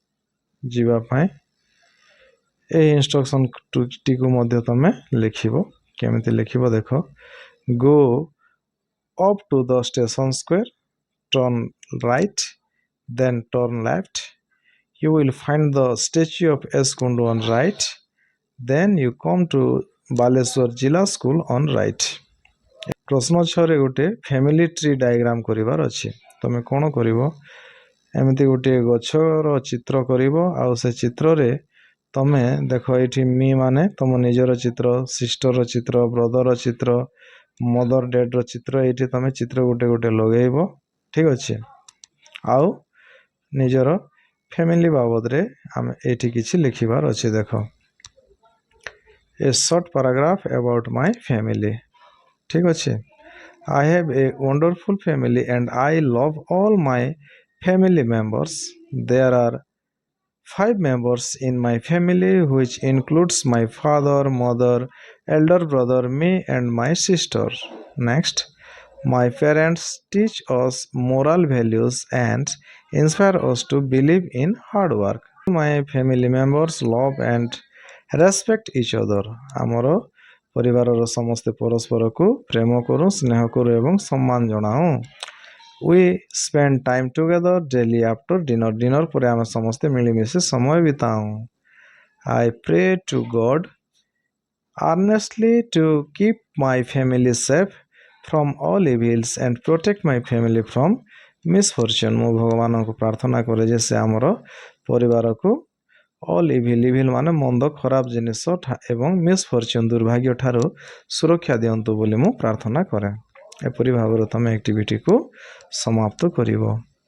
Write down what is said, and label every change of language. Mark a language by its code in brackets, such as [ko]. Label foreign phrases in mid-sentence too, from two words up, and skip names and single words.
[or] ଯିବା ପାଇଁ ଏ ଇନଷ୍ଟ୍ରକ୍ସନ ଟିକୁ ମଧ୍ୟ ତମେ ଲେଖିବ କେମିତି ଲେଖିବ ଦେଖ। [en] Go up to the station square, turn right, then turn left. You will find the statue of S. Kundu on right. Then you come to Baleswar Jilla School on right. [or] ପ୍ରଶ୍ନ 6ରେ ଗୋଟେ [en] family tree diagram [or] କରିବାର ଅଛି। ତମେ କ'ଣ କରିବ, ଏମିତି ଗୋଟିଏ ଗଛର ଚିତ୍ର କରିବ। ଆଉ ସେ ଚିତ୍ରରେ ତମେ ଦେଖ, ଏଇଠି ମି ମାନେ ତମ ନିଜର ଚିତ୍ର, ସିଷ୍ଟରର ଚିତ୍ର, ବ୍ରଦରର ଚିତ୍ର, [en] mother dad's [or] ଚିତ୍ର, ଏଇଠି ତମେ ଚିତ୍ର ଗୋଟେ ଗୋଟେ ଲଗେଇବ। ଠିକ୍ ଅଛି। ଆଉ ନିଜର ଫ୍ୟାମିଲି ବାବଦରେ ଆମେ ଏଇଠି କିଛି ଲେଖିବାର ଅଛି। [en] ଦେଖ, a short paragraph about my family. [or] ଠିକ୍ ଅଛି। [en] I have a wonderful family and I love all my family members. There are 5 members in my family, which includes my father, mother, elder brother, me, and my sister. Next, my parents teach us moral values and inspire us to believe in hard work. My family members love and respect each other. [or] ଆମର ପରିବାରର ସମସ୍ତେ ପରସ୍ପରକୁ ପ୍ରେମ କରୁ, ସ୍ନେହ କରୁ ଏବଂ ସମ୍ମାନ ଜଣାଉ। [en] We spend time together daily after dinner. [or] ଡିନର ପରେ ଆମେ ସମସ୍ତେ ମିଳିମିଶି ସମୟ ବିତାଉ। [en] I pray to God earnestly to keep my family safe from all evils and protect my family from misfortune. [or] ମୁଁ ଭଗବାନଙ୍କୁ ପ୍ରାର୍ଥନା କରେ ଯେ ସେ ଆମର ପରିବାରକୁ [en] all evil [or] ମାନେ ମନ୍ଦ, ଖରାପ ଜିନିଷ ଏବଂ ମିସଫର୍ଚ୍ୟୁନ୍, ଦୁର୍ଭାଗ୍ୟ ଠାରୁ ସୁରକ୍ଷା ଦିଅନ୍ତୁ ବୋଲି ମୁଁ ପ୍ରାର୍ଥନା କରେ। ଏପରି ଭାବରେ ତମେ ଆକ୍ଟିଭିଟିକୁ ସମାପ୍ତ କରିବ।